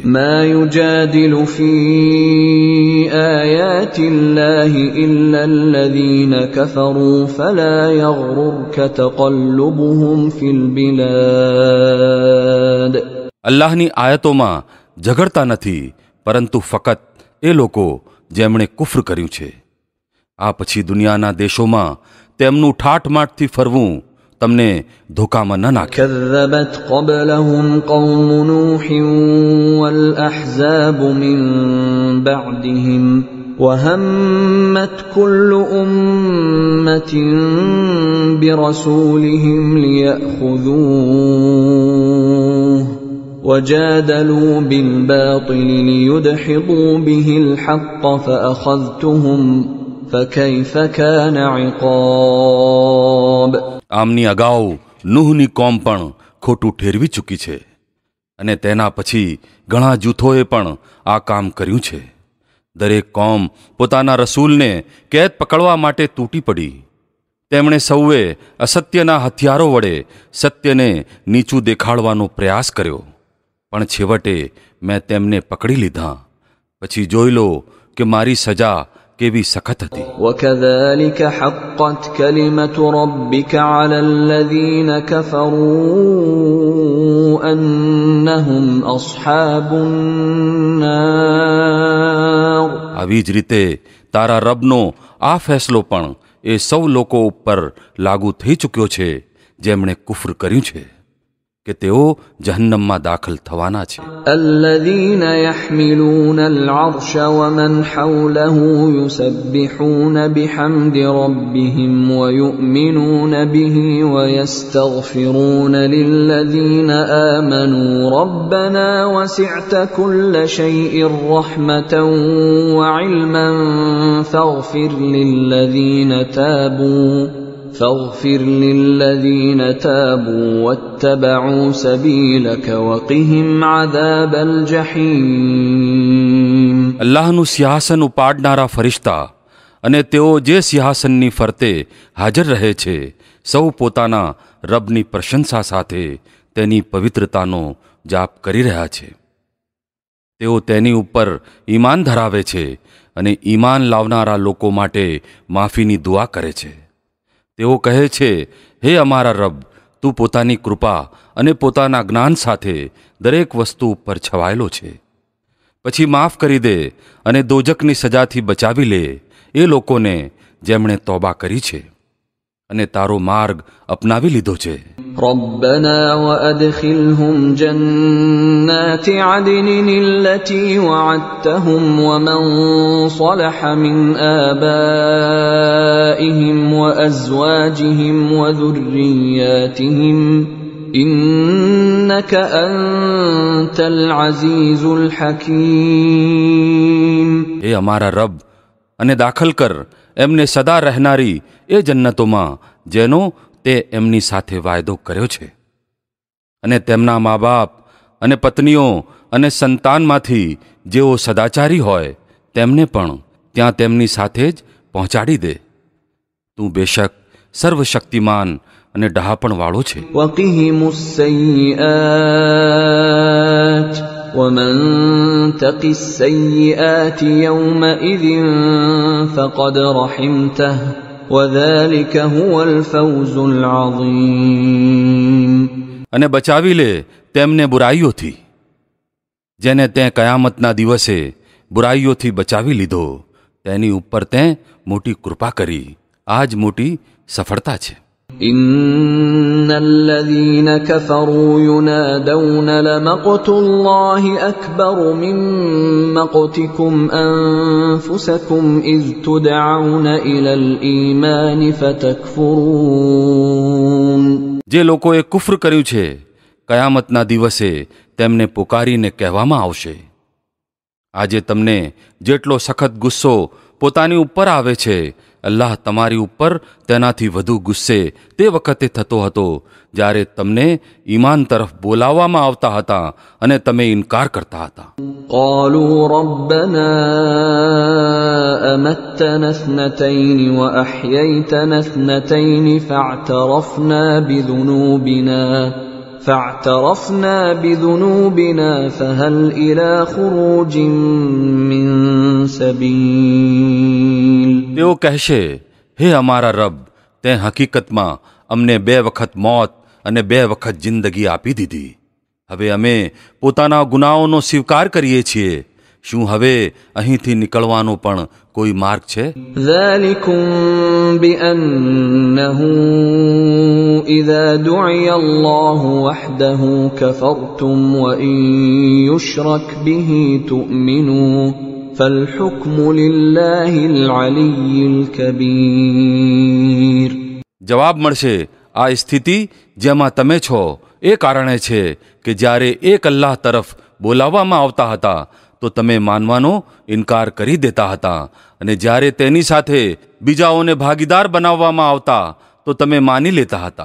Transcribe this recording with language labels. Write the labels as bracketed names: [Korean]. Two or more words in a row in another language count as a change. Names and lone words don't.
[Arabic] ما يجادل في آيات الله إلا الذين كفروا فلا يغررك تقلبهم في البلاد. [Gujarati] અલ્લાહની આયતોમાં ઝઘડતા નથી, પરંતુ ફકત એ લોકો જેમણે કુફ્ર કર્યું છે. આ પછી દુનિયાના દેશોમાં તેમનું ઠાઠમાઠથી ફરવું તમને ધોકામાં ન નાખે. [Arabic] كذبت قبلهم قوم نوح والأحزاب من بعدهم وهمت كل أمة برسولهم ليأخذوه وجادلوا بالباطل ليدحضوا به الحق فأخذتهم فكيف كان عقاب. [Gujarati] આમની અગાઉ નૂહની કોમ પણ ખોટું ઠેરવી ચૂકી છે, અને તેના પછી ઘણા જૂથોએ પણ આ કામ કર્યું છે. દરેક કોમ પોતાના રસૂલને કેદ પકડવા માટે તૂટી પડી. તેમણે સૌએ અસત્યના હથિયારો વડે સત્યને નીચું દેખાડવાનો પ્રયાસ કર્યો, પણ છેવટે મેં તેમને પકડી લીધા. પછી જોઈ લો કે મારી સજા કેવી સખત હતી. [Arabic] وكذلك حقت كلمة ربك على الذين كفروا أنهم أصحاب النار. [Gujarati] આવી જ રીતે તારા રબનો આ ફેસલો પણ એ સૌ લોકો ઉપર લાગુ થઈ ચૂક્યો છે જેમણે કુફર કર્યું છે કે તેઓ જહન્નમમાં દાખલ થવાના છે. [Arabic] الذين يحملون العرش ومن حوله يسبحون بحمد ربهم ويؤمنون به ويستغفرون للذين آمنوا ربنا وسعت كل شيء رحمة وعلما فاغفر للذين تابوا واتبعوا سبيلك وقهم عذاب الجحيم. [Gujarati] અલ્લાહનું સિંહાસન ઉપાડનારા ફરિશ્તા અને તેઓ જે સિંહાસનની ફરતે હાજર રહે છે, સૌ પોતાના રબની પ્રશંસા સાથે તેની પવિત્રતાનો જાપ કરી રહ્યા છે. તેઓ તેની ઉપર ઈમાન ધરાવે છે અને ઈમાન લાવનારા લોકો માટે માફીની દુઆ કરે છે. તેઓ કહે છે, હે અમારા રબ, તું પોતાની કૃપા અને પોતાના જ્ઞાન સાથે દરેક વસ્તુ ઉપર છવાયેલો છે. પછી માફ કરી દે અને દોજકની સજાથી બચાવી લે એ લોકોને જેમણે તોબા કરી છે અને તારો માર્ગ અપનાવી લીધો છે. [Arabic] ربنا وأدخلهم جنات عدن التي وعدتهم ومن صلح من آبائهم وأزواجهم وذرياتهم إنك أنت العزيز الحكيم. [Gujarati] એ અમારા રબ, અને દાખલ કર એમને સદા રહેનારી એ જન્નતોમાં જેનો તે એમની સાથે વાયદો કર્યો છે, અને તેમના મા બાપ અને પત્નીઓ અને સંતાનમાંથી જેઓ સદાચારી હોય તેમને પણ ત્યાં તેમની સાથે જ પહોંચાડી દે. તું બેશક સર્વશક્તિમાન અને ડહાપણવાળો છે. [Arabic] وقهم السيئات ومن تق السيئات يومئذ فقد رحمته وذلك هو الفوز العظيم. [Gujarati] અને બચાવી લે તેમને બુરાઈઓથી, જેને તે કયામતના દિવસે બુરાઈઓથી બચાવી લીધો, તેની ઉપર તે મોટી કૃપા કરી. આ જ મોટી સફળતા છે. [Arabic] إن الذين كفروا ينادون لمقت الله أكبر من مقتكم أنفسكم إذ تدعون إلى الإيمان فتكفرون. [Gujarati] જે લોકોએ કુફર કર્યું છે, કયામતના દિવસે તેમને પુકારીને કહેવામાં આવશે, આજે તમને જેટલો સખત ગુસ્સો પોતાની ઉપર આવે છે, અલ્લાહ તમારી ઉપર તેનાથી વધુ ગુસ્સે તે વખતે થતો હતો જ્યારે તમને ઈમાન તરફ બોલાવવામાં આવતા હતા અને તમે ઇનકાર કરતા હતા. [Arabic] قالوا ربنا أمتنا اثنتين وأحييتنا اثنتين فاعترفنا بذنوبنا فهل إلى خروج من سبيل. [Gujarati] તેઓ કહેશે, હે અમારા રબ, તે હકીકતમાં અમને 2 વખત મોત અને 2 વખત જિંદગી આપી દીધી. હવે અમે પોતાના ગુનાહોનો સ્વીકાર કરીએ છીએ. શું હવે અહીંથી નીકળવાનો પણ કોઈ માર્ગ છે? [Arabic] ذلكم بأنه إذا دعي الله وحده كفرتم وإن يشرك به تؤمنوا فالحكم لله العلي الكبير. [Gujarati] જવાબ મળશે, આ સ્થિતિ જેમાં તમે છો એ કારણે છે કે જ્યારે એક અલ્લાહ તરફ બોલાવવામાં આવતા હતા તો તમે માનવાનો ઇનકાર કરી દેતા હતા, અને જ્યારે તેની સાથે બીજાઓને ભાગીદાર બનાવવામાં આવતા તો તમે માની લેતા હતા.